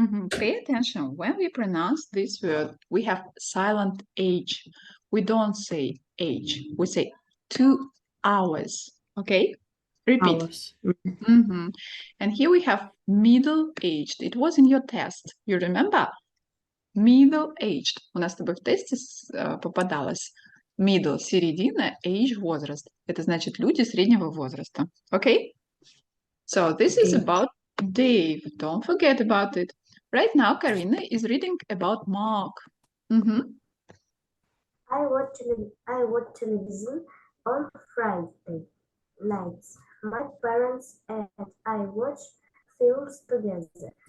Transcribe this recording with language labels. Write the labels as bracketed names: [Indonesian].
[English] Pay attention. When we pronounce this word, we have silent H. We don't say H. We say 2 hours. Okay? Repeat. Hours. And here we have middle-aged. It was in your test. You remember? Middle-aged. [Russian] У нас с тобой в тесте попадалось middle, середина, age, возраст. Это значит люди среднего возраста. [English] Okay? So this is about Dave, don't forget about it. Right now, Karina is reading about Mark. Mhm. I watch television on Friday nights. My parents and I watch films together.